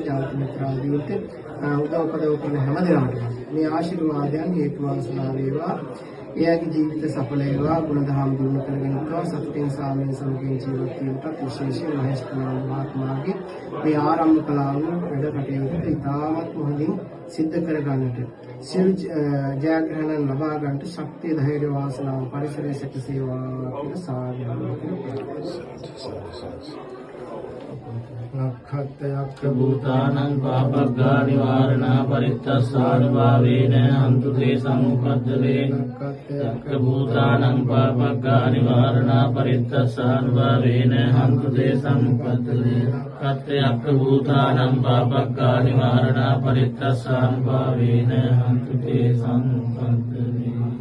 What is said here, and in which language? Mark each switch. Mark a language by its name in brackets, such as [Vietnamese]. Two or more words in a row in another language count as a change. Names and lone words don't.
[Sinhala] ජාති මිත්‍රාදීන්ට උදව් උපදව් කරන හැම දිනකටම මේ ආශිර්වාදයන් හේතු වාසනා වේවා එයාගේ ජීවිත සඵල වේවා ගුණධම් දිනු කරගෙන සතුටින් සාමයෙන් සමගින් ජීවත් වීමට විශේෂයෙන් මහේෂ් කුමාර මහත්මයාගේ මේ ආරම්භ කළා වූ වැඩ කටයුතු ඉතාමත් හොඳින් සිද්ධ කර ගන්නට සියලු ජයග්‍රහණ ලබා ගන්නට ශක්තිය ධෛර්ය වාසනාව පරිසරයේ සැකසේවා කියලා [Pali] සාදු නක්ඛත්‍යක්ඛ භූතානං පාපග්ගා නිවාරණා පරිත්තස්සානුභාවේන අන්තු තේ සමුපද්දවේ නක්ඛත්‍යක්ඛ භූතානං පාපග්ගා නිවාරණා පරිත්තස්සානුභාවේන අන්තු තේ සමුපද්දවේ නක්ඛත්‍යක්ඛ භූතානං පාපග්ගා නිවාරණා පරිත්තස්සානුභාවේන අන්තු තේ සමුපද්දවේ